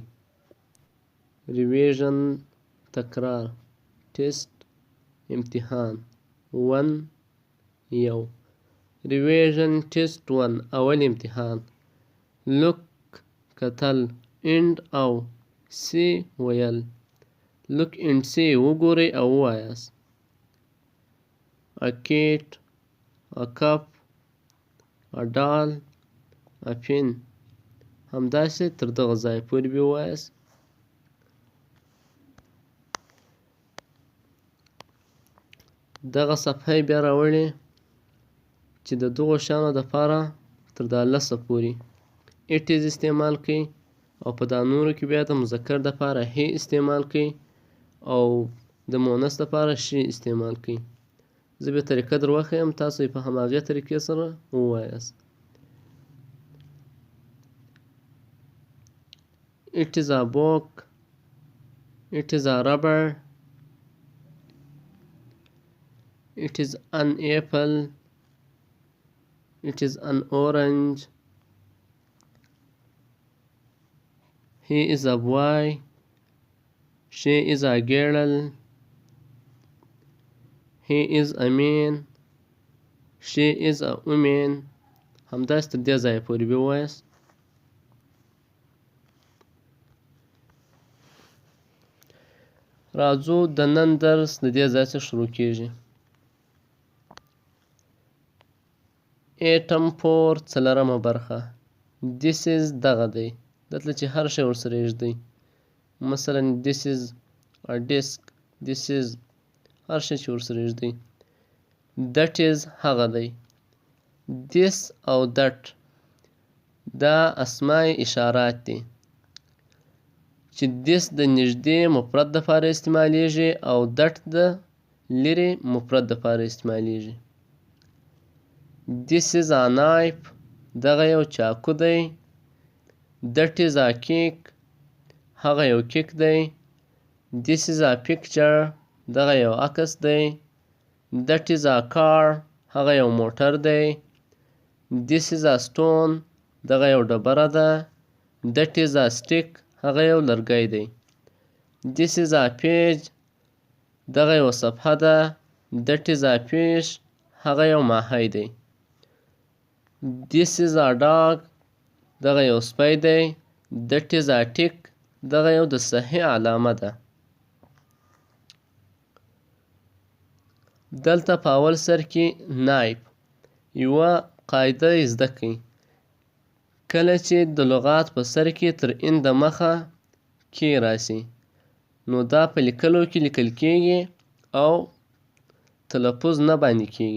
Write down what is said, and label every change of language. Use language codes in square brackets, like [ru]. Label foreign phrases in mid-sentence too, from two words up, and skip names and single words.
[ps] ریویژن تکرار، ټیسټ امتحان، 1 یو. [en] revision test [ps] 1 اول امتحان. لوک کتل، اینډ او سی ویل. [en] look and see [ps] وګورئ او ووایاست. [en] a cat, a cup, a doll, a pin. [ps] همداسې تر دغه ځایه پورې به ووایاست. دغه صفحه یې بیا راوړئ چې د دغو شیانو دپاره تر دا 10 پورې [en] it is [ps] استعمال کړئ، او په دا نورو کې بیا د مذکر دپاره he استعمال کړئ، او د مؤنث دپاره she استعمال کړئ. زه به طریقه در وښیم، تاسو یې په هماغې طریقې سره ووایاست. [en] It is a book. It is a rubber. It is an apple. It is an orange. He is a boy. She is a girl. He is a man. She is a woman. [ps] همداسې تر دې ځایه پورې به ووایاست. راځو د نن درس د دې ځای څخه شروع کیږي. ایټم 4 څلورمه برخه. [en] This is [ps] دغه دی. دلته چې هر شی ورسره ایږدئ، مثلا [en] this is a disk، this is [ps] هر شی چې ورسره ایږدئ. [en] that is [ps] هغه دی. this او that دا اسماء اشارات دي چې this د نږدې مفرد دپاره استعمالیږي او that د لرې مفرد دپاره استعمالیږي. [en] This is a knife. [ps] دغه یو چاقو دی. [en] That is a cake. [ps] هغه یو کیک دی. [en] This is a picture. [ps] دغه یو عکس دی. [en] That is a car. [ps] هغه یو موټر دی. [en] This is a stone. [ps] دغه یو ډبره ده. [en] That is a stick. [ps] هغه یو لرګی دی. [en] This is a page. [ps] دغه یو صفحه ده. [en] That is a fish. [ps] هغه یو ماهی دی. [en] This is a dog. [ps] دغه یو سپی دی. [en] That is a tick. [ps] دغه یو د صحیح علامه ده. دلته په اول سر کې نایب یوه قاعده یې زده کړئ. کله چې د لغات په سر کې تر ان د مخه کې راسي، نو دا په لیکلو کې لیکل کیږي او تلفظ نه باندې کیږي.